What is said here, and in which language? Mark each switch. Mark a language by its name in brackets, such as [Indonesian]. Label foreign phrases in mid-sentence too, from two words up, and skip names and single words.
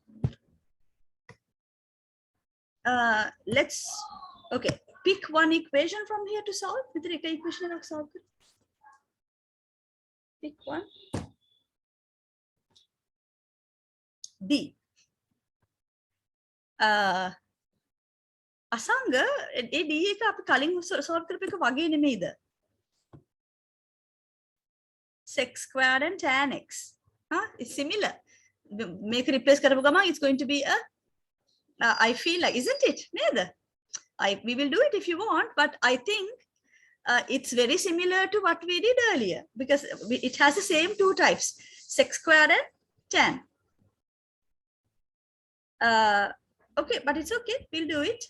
[English] Let's pick one equation from here to solve. Pick one. D. Asanga, [Sinhala] D එක අපි කලින් solve කරපු එක වගේ නෙමෙයිද? [English] Sec squared and tan x. It's similar. Make replace [Sinhala] කරපු ගමන් [English] it's going to be a I feel like, isn't it? We will do it if you want, but I think it's very similar to what we did earlier because it has the same two types, sec squared and tan. Okay, but it's okay. We'll do it.